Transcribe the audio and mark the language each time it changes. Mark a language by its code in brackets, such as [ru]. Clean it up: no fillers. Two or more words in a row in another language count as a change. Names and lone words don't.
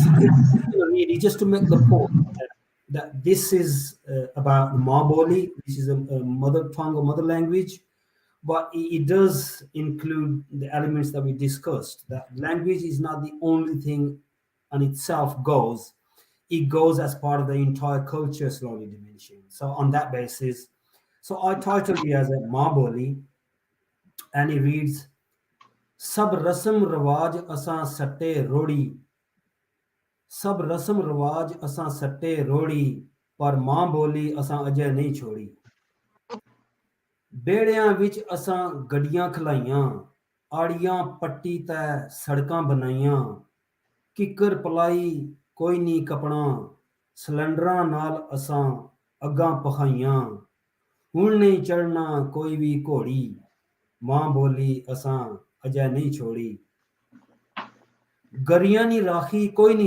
[en] Really, just to make the point that this is about Maboli, this is a mother tongue or mother language, but it does include the elements that we discussed. That language is not the only thing on itself goes. It goes as part of the entire culture slowly diminishing. So on that basis, so I titled it as a Maboli, and it reads, [pa] ਸਭ ਰਸਮ ਰਿਵਾਜ ਅਸਾਂ ਸੱਟੇ ਰੋੜ੍ਹੀ, ਸਭ ਰਸਮ ਰਿਵਾਜ ਅਸਾਂ ਸੱਟੇ ਰੋੜ੍ਹੀ, ਪਰ ਮਾਂ ਬੋਲੀ ਅਸਾਂ ਅਜੇ ਨਹੀਂ ਛੱਡੀ. ਬੇੜੀਆਂ ਵਿਚ ਅਸਾਂ ਗੱਡੀਆਂ ਖਲਾਈਆਂ ਆੜੀਆਂ ਪੱਟੀ ਤੈ ਸੜਕਾਂ ਬਣਾਈਆਂ ਕਿੱਕਰ ਪਲਾਹੀ ਕੋਈ ਨਹੀਂ ਕਪਣਾ ਸਿਲੰਡਰਾਂ ਨਾਲ ਅਸਾਂ ਅੱਗਾਂ ਪਖਾਈਆਂ ਹੁਣ ਨਹੀਂ ਚੜ੍ਹਨਾ ਕੋਈ ਭੀ ਘੋੜੀ ਮਾਂ ਬੋਲੀ ਅਸਾਂ ਅਜੈ ਨਹੀਂ ਛੋੜੀ ਗਰੀਆਂ ਨੀ ਰਾਖੀ ਕੋਈ ਨਹੀਂ